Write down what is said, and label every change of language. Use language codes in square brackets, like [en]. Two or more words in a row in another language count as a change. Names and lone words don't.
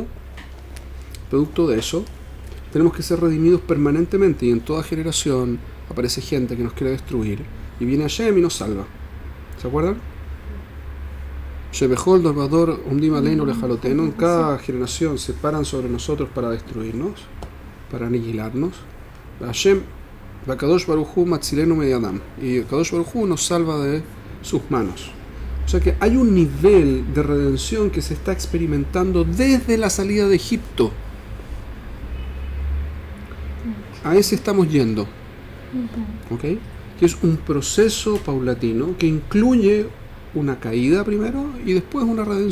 [es] Producto de eso, tenemos que ser redimidos permanentemente. Y en toda generación aparece gente que nos quiere destruir. Y viene Hashem y nos salva. ¿Se acuerdan? [he] שבכל דור ודור עומדים עלינו לכלותנו. [es] En cada generación se paran sobre nosotros para destruirnos, para aniquilarnos. [he] השם קדוש ברוך הוא מצילנו מידם, [es] y Kadosh Baruj Hu nos salva de sus manos. O sea que hay un nivel de redención que se está experimentando desde la salida de Egipto. A ese estamos yendo. ¿Okay? Que es un proceso paulatino que incluye una caída primero y después una redención.